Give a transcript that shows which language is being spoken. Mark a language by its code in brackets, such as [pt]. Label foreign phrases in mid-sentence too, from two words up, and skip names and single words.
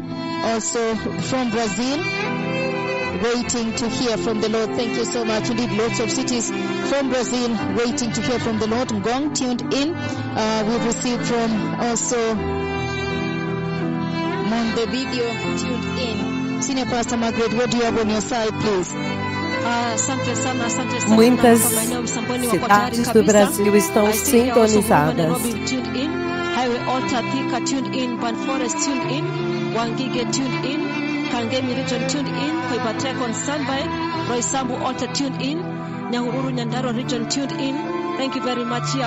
[en] Also from Brazil, waiting to hear from the Lord. Thank you so much indeed. Lots of cities from Brazil waiting to hear from the Lord. Ngong, tuned in. We've received from also Montevideo, tuned in. Senior Pastor Margaret, what do you have on your side, please? [sw] Asante sana, asante sana. [pt] Muitas [sw] Kwa maeneo Msambweni wako tayari [pt] cidades do [sw] kabisa. [pt] Brasil estão [en] I see here also from [pt] sintonizadas. [en] Nairobi, tuned in. Highway Alta, Thika, tuned in. Banforest, tuned in. Wangige, tuned in. Kangemi region, tuned in. Koibateko on standby. Roysambu Alta, tuned in. Nyahururu Nyandarua region, tuned in. Thank you very much here.